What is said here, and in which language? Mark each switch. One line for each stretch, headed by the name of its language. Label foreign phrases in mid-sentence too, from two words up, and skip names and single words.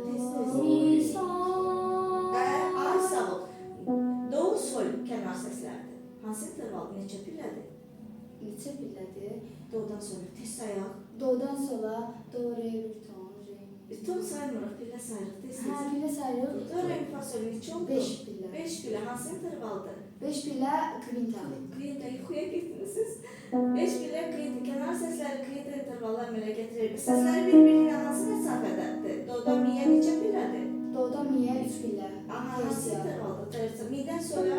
Azerbaijani: Mi, sol. Ay, sağ ol. Do, sol kənar səslərdir. Hansı intervaldır? Neçə pillədir? Neçə pillədir? Do'dan sonra tez sayaq. Do'dan sola, do, re, bir ton, re, mi. Ton saymırıq, pillə sayırıq. Tez Hə, tez. pillə sayırıq. Do, re, mi, fa, sol, neçə oldu? 5 pillə. 5 pillə. Hansı intervaldır? 5 pillə kvinta. Kvintə yuxuya getdiniz. 5 pillə kvintə. Kənar səsləri kvintə intervallar əmələ gətirir. Səsləri bir-birinə hansı məsafədədir? Do'dan miyə neçə pillədir? Do'dan miyə 3 pillə. Aha, hansı intervaldır? Tersiya. Midən sonra?